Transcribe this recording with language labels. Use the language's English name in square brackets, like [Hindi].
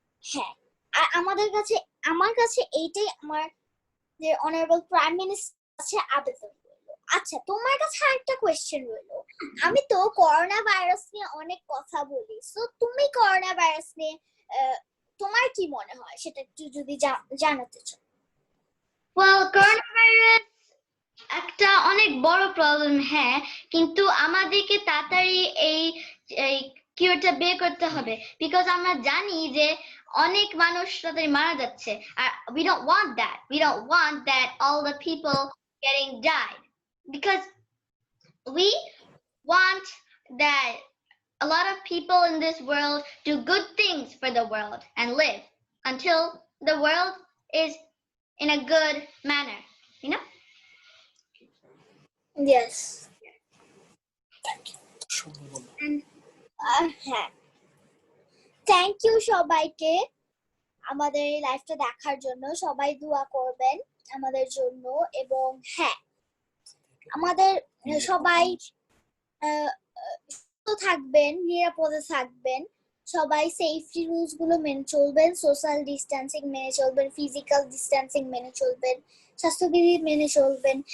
[Bangla] হ্যাঁ, আর আমার কাছে এইটাই আমার যে অনারেবল প্রাইম মিনিস্টার কাছে আবেদন রইল। আচ্ছা, তোমার কাছে আরেকটা কোয়েশ্চেন রইল। আমি তো করোনা ভাইরাস নিয়ে অনেক কথা বলি, সো তুমি করোনা ভাইরাস নিয়ে তোমার কি মনে হয় সেটা একটু যদি জানাতে চাও। ওয়েল, করোনা ভাইরাস একটা অনেক বড় প্রবলেম, হ্যাঁ, কিন্তু আমাদেরকে তাড়াতাড়ি এই কিউরটা বের করতে হবে, বিকজ আমরা জানি যে অনেক মানুষ তাড়াতাড়ি মারা যাচ্ছে, আর [English] we don't want that all the people getting died, because we want that a lot of people in this world do good things for the world and live until the world is in a good manner, you know. Yes. [Bangla] হ্যাঁ, thank you সবাইকে আমাদের এই লাইভটা দেখার জন্য। সবাই দোয়া করবেন আমাদের জন্য। এবং হ্যাঁ, আমাদের সবাই সুস্থ থাকবেন, নিরাপদে থাকবেন, সবাই সেফটি রুলস গুলো মেনে চলবেন, সোশ্যাল ডিস্টেন্সিং মেনে চলবেন, ফিজিক্যাল ডিস্টেন্সিং মেনে চলবেন, স্বাস্থ্যবিধি মেনে চলবেন।